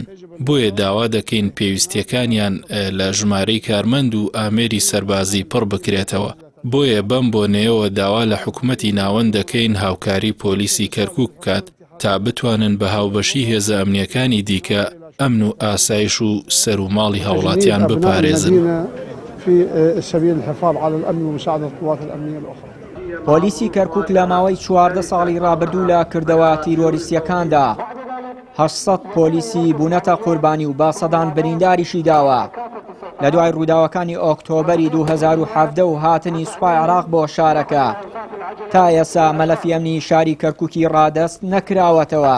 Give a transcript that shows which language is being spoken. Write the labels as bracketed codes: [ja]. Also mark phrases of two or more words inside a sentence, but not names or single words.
[ckb] بۆیە داوا دەکەین پێویستیەکانیان لە ژمارەی کارمەند و ئامێری سەربازی پڕ بکرێتەوە. بۆیە بەم بۆنەیەوە داوا لە حکومەتی ناوەند دەکەین هاوکاری پۆلیسی کەرکووک بکات تا بتوانن بە هاوبەشی هێزە ئەمنیەکانی دیکە ئەمن و ئاسایش و سەر و ماڵی هاوڵاتیان بپارێزن. [ar] في سبيل الحفاظ على الأمن ومساعدة القوات الأمنية الأخرى. [ckb] پۆلیسی کەرکووک لە ماوەی 14 ساڵی ڕابردوو لە کردەوە تیرۆریستیەکاندا 800 پۆلیسی بوونەتە قوربانی و با سەدان برینداریشی داوە. لە دوای ڕووداوەکانی ئۆکتۆبەری 2017 و هاتنی سوپای عێراق بۆ شارەکە تا ئێستا مەلەفی ئەمنی شاری کەرکووکی ڕادەست نەکراوەتەوە.